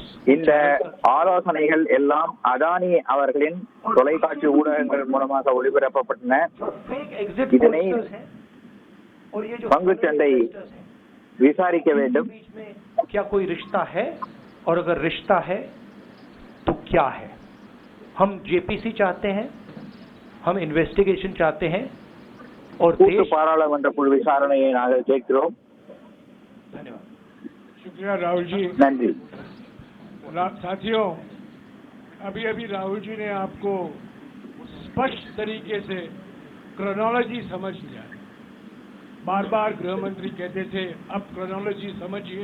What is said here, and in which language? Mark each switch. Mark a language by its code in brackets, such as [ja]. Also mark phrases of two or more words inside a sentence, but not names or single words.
[ta] இந்த ஆலோசனைகள் எல்லாம் அதானி அவர்களின் தொலைக்காட்சி ஊடகங்கள் மூலமாக ஒளிபரப்பப்பட்டன. [en] fake exit [ta] இதனை [hi] पोस्टर्स हैं और ये जो [ta] பங்குச்சந்தை விசாரிக்க வேண்டும். [hi] बीच में क्या कोई रिश्ता है, और अगर रिश्ता है तो क्या है? हम जेपीसी चाहते हैं, हम इन्वेस्टिगेशन चाहते हैं और [ta] கூட்டு [hi] देश। [ta] பாராளுமன்ற குழு விசாரணையை நாங்கள் கேட்கிறோம். [hi] धन्यवाद। शुक्रिया राहुल जी। [ta] நன்றி. [hi] साथियों, अभी अभी राहुल जी ने आपको स्पष्ट तरीके से क्रोनोलॉजी समझ लिया। बार बार गृह मंत्री कहते थे अब क्रोनोलॉजी समझिए।